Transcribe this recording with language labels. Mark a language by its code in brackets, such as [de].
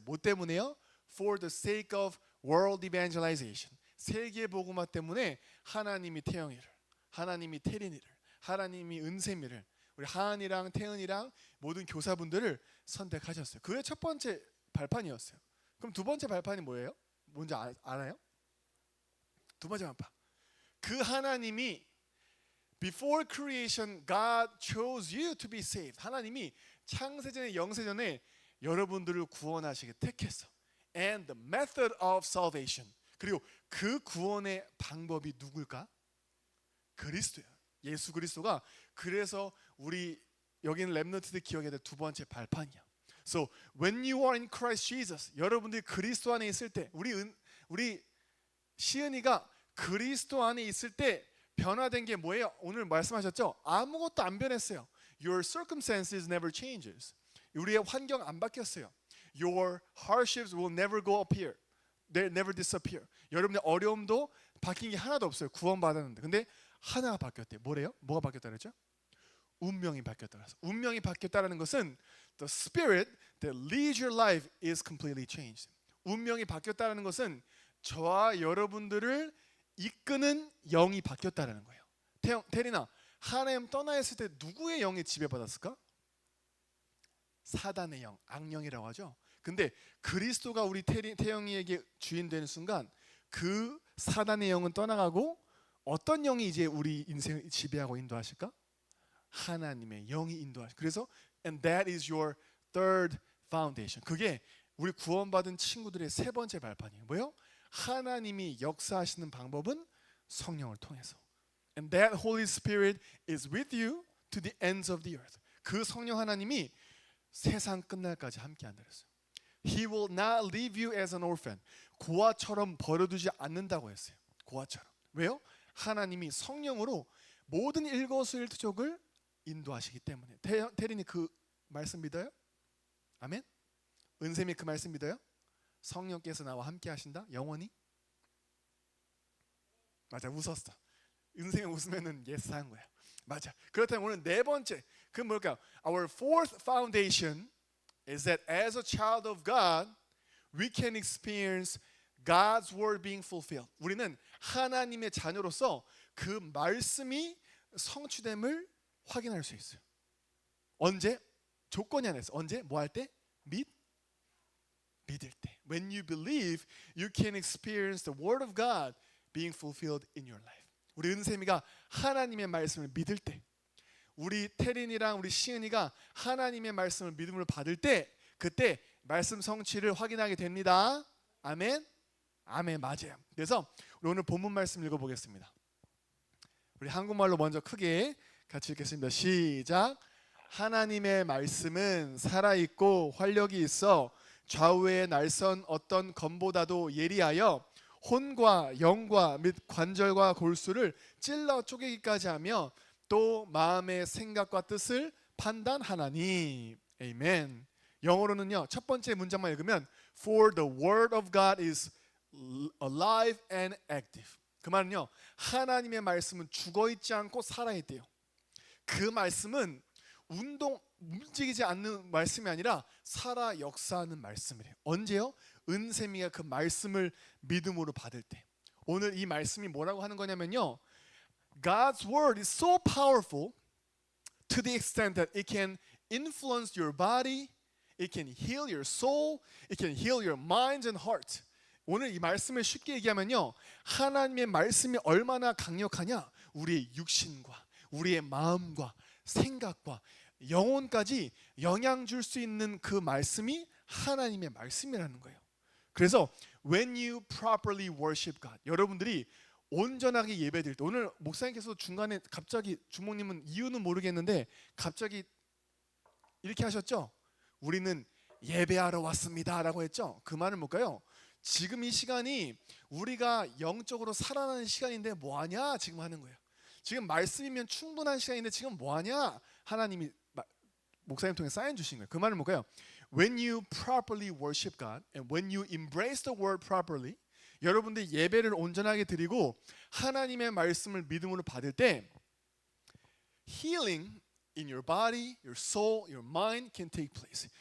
[ko] 뭐 때문에요? [en] For the sake of world evangelization. [ko] 세계 복음화 때문에 하나님이 태영이를, 하나님이 태린이를, 하나님이 은샘이를, 우리 하은이랑 태은이랑 모든 교사분들을 선택하셨어요. 그게 첫 번째 발판이었어요. 그럼 두 번째 발판이 뭐예요? 뭔지 알아요? 두 번째 발판. 그 하나님이 [en] Before creation, God chose you to be saved. [ko] 하나님이 창세전에 영세전에 여러분들을 구원하시게 택했어. [en] And the method of salvation. [ko] 그리고 그 구원의 방법이 누굴까? 그리스도야. 예수 그리스도가. 그래서 우리 여기는 렘넌트들 기억해야 될 두 번째 발판이야. [en] So when you are in Christ Jesus, [ko] 여러분들이 그리스도 안에 있을 때, 우리 시은이가 그리스도 안에 있을 때 변화된 게 뭐예요? 오늘 말씀하셨죠? 아무것도 안 변했어요. [en] Your circumstances never changes. [ko] 우리의 환경 안 바뀌었어요. [en] Your hardships will never go up here. They never disappear. [ko] 여러분의 어려움도 바뀐 게 하나도 없어요. 구원받았는데. 근데 하나가 바뀌었대요. 뭐래요? 뭐가 바뀌었다 그랬죠? 운명이 바뀌었다 그랬어요. 운명이 바뀌었다는 것은 [en] the spirit that leads your life is completely changed. [ko] 운명이 바뀌었다는 것은 저와 여러분들을 이끄는 영이 바뀌었다는 거예요. 테리나, 하나님 떠나 있을 때 누구의 영에 지배받았을까? 사단의 영, 악령이라고 하죠. 근데 그리스도가 우리 태영이에게 주인 되는 순간 그 사단의 영은 떠나가고 어떤 영이 이제 우리 인생을 지배하고 인도하실까? 하나님의 영이 인도하실. 그래서 [en] and that is your third foundation. [ko] 그게 우리 구원받은 친구들의 세 번째 발판이에요. 뭐요? 하나님이 역사하시는 방법은 성령을 통해서. [en] And that Holy Spirit is with you to the ends of the earth. [ko] 그 성령 하나님이 세상 끝날까지 함께 한다 그랬어요. [en] He will not leave you as an orphan. [ko] 고아처럼 버려두지 않는다고 했어요. 고아처럼. 왜요? 하나님이 성령으로 모든 일거수일투족을 인도하시기 때문에. 태린이 그 말씀 믿어요? 아멘? 은샘이 그 말씀 믿어요? 성령께서 나와 함께 하신다? 영원히? 맞아, 웃었어. 은샘이 웃으면은 예스 한 거야. 맞아. 그렇다면 오늘 네 번째, 그 뭘까요? [en] Our fourth foundation is that as a child of God, we can experience God's word being fulfilled. [ko] 우리는 하나님의 자녀로서 그 말씀이 성취됨을 확인할 수 있어요. 언제? 조건이 안에서. 언제? 뭐 할 때? 믿을 때. [en] When you believe, you can experience the word of God being fulfilled in your life. [ko] 우리 은샘이가 하나님의 말씀을 믿을 때, 우리 태린이랑 우리 시은이가 하나님의 말씀을 믿음으로 받을 때, 그때 말씀 성취를 확인하게 됩니다. 아멘. 아멘. 맞아요. 그래서 우리 오늘 본문 말씀 읽어보겠습니다. 우리 한국말로 먼저 크게 같이 읽겠습니다. 시작. 하나님의 말씀은 살아있고 활력이 있어 좌우의 날선 어떤 검보다도 예리하여 혼과 영과 및 관절과 골수를 찔러 쪼개기까지 하며 또 마음의 생각과 뜻을 판단하나니. 아멘. 영어로는요, 첫 번째 문장만 읽으면 [en] For the word of God is alive and active. [ko] 그 말은요, 하나님의 말씀은 죽어있지 않고 살아있대요. 그 말씀은 움직이지 않는 말씀이 아니라 살아 역사하는 말씀이래요. 언제요? 은샘이가 그 말씀을 믿음으로 받을 때. 오늘 이 말씀이 뭐라고 하는 거냐면요, [en] God's word is so powerful to the extent that it can influence your body, it can heal your soul, it can heal your mind and heart. [ko] 오늘 이 말씀을 쉽게 얘기하면요, 하나님의 말씀이 얼마나 강력하냐, 우리의 육신과 우리의 마음과 생각과 영혼까지 영향 줄 수 있는 그 말씀이 하나님의 말씀이라는 거예요. 그래서 [en] when you properly worship God, [ko] 여러분들이 온전하게 예배드릴 때, 오늘 목사님께서 중간에 갑자기, 주목님은 이유는 모르겠는데 갑자기 이렇게 하셨죠? 우리는 예배하러 왔습니다 라고 했죠? 그 말은 뭘까요? 지금 이 시간이 우리가 영적으로 살아나는 시간인데 뭐하냐 지금 하는 거예요. 지금 말씀이면 충분한 시간인데 지금 뭐하냐, 하나님이 목사님 통해 사인 주신 거예요. 그 말은 뭘까요? [en] When you properly worship God and when you embrace the word properly, [ko] 여러분들이 예배를 온전하게 드리고 하나님의 말씀을 믿음으로 받을 때 [en] healing in your body, your soul, your mind can take place.